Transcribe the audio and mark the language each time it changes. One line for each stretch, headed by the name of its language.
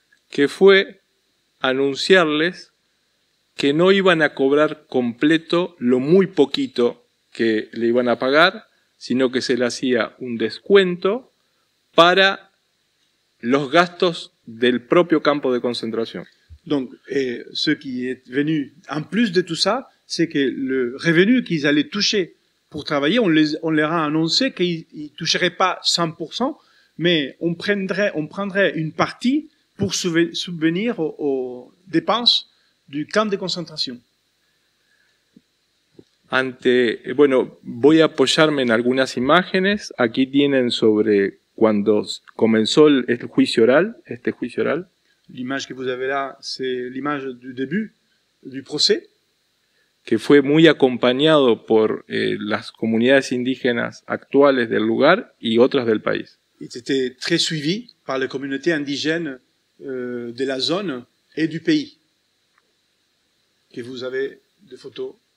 Spanish: Que fue anunciarles que no iban a cobrar completo lo muy poquito que le iban a pagar, sino que se le hacía un descuento para los gastos del propio campo de concentración.
French: Donc, ce qui est venu en plus de tout ça, c'est que le revenu qu'ils allaient toucher pour travailler, on leur a annoncé qu'ils ne toucheraient pas 100%, mais on prendrait une partie pour subvenir aux dépenses du camp de concentration.
Spanish: Bueno, voy a apoyarme en algunas imágenes. Aquí tienen sobre cuando comenzó el juicio oral, este juicio oral.
French: L'image que vous avez là, c'est l'image du début du procès.
Spanish: Que fue muy acompañado por las comunidades indígenas actuales del lugar y otras del país.
French: Il était très suivi par les communautés indigènes de la zone et du pays. Que vous avez des photos.